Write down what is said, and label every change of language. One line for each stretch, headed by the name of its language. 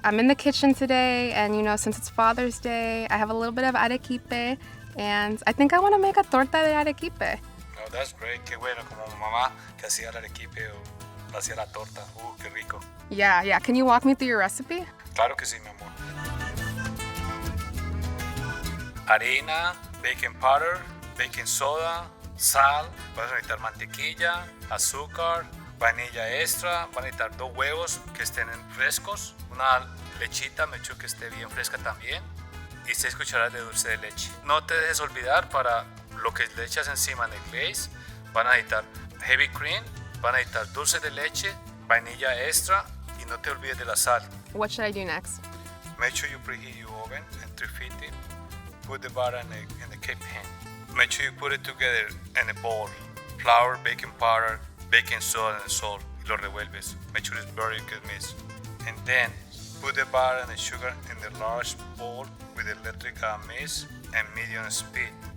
English: I'm in the kitchen today, and since it's Father's Day, I have a little bit of arequipe, and I think I want to make a torta de arequipe. Oh, that's great.
Spanish: Qué bueno, como mamá que hacía el arequipe o hacía la torta. Qué rico.
English: Yeah. Can you walk me through your recipe?
Spanish: Claro que sí, mi amor. Harina, baking powder, baking soda, sal, vas a necesitar mantequilla, azúcar, vainilla extra, van a necesitar 2 huevos que estén frescos, una lechita, me echo que esté bien fresca también, y 6 cucharadas de dulce de leche. No te dejes olvidar, para lo que le echas encima en el glaze, van a necesitar heavy cream, van a necesitar dulce de leche, vainilla extra, y no te olvides de la sal.
English: What should I do next? Make sure you preheat your oven at 350. Put the batter in the cake pan. Make sure you put it together in a bowl. Flour, baking powder, baking soda, and salt.
Spanish: Y lo revuelves.
English: Make sure it's very good mix. And then put the batter and the sugar in the large bowl with electric mix and medium speed.